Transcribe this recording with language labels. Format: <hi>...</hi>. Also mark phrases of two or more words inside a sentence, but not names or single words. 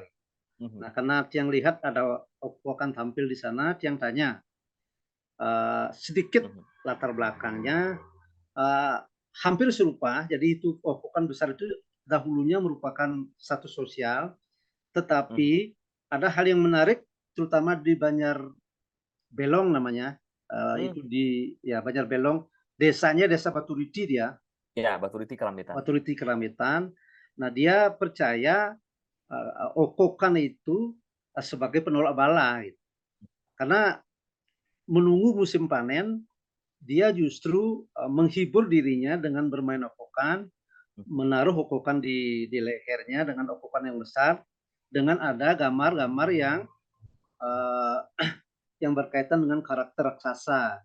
<id>Nah, karena Tiang lihat ada okokan tampil di sana, Tiang tanya sedikit latar belakangnya, hampir serupa. Jadi itu okokan besar itu dahulunya merupakan satu sosial, tetapi ada hal yang menarik, terutama di Banjar Belong namanya, itu di Banjar Belong, desanya desa Baturiti dia. Ya, Baturiti Kerambitan. Baturiti Kerambitan. Nah, dia percaya okokan itu sebagai penolak bala, gitu. Karena menunggu musim panen, dia justru menghibur dirinya dengan bermain okokan, menaruh okokan di lehernya dengan okokan yang besar, dengan ada gambar-gambar yang berkaitan dengan karakter raksasa.</id>